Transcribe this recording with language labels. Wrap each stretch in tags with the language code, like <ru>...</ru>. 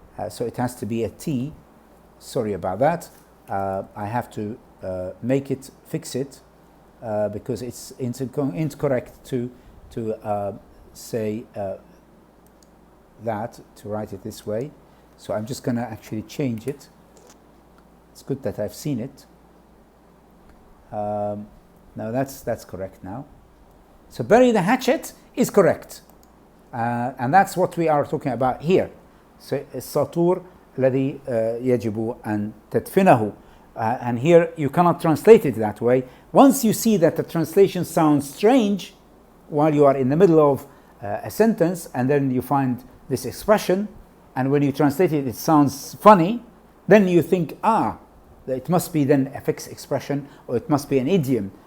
<en>So it has to be a T. Sorry about that. I have to fix it because it's incorrect to say that, to write it this way. So I'm just going to actually change it. It's good that I've seen it. Now that's correct now. So bury the hatchet is correct. And that's what we are talking about here.</en> <ar>So الساطور الذي يجب أن تدفنه.</ar> <en>And here you cannot translate it that way. Once you see that the translation sounds strange while you are in the middle of a sentence, and then you find this expression, and when you translate it, it sounds funny, then you think, it must be then a fixed expression, or it must be an idiom.</en>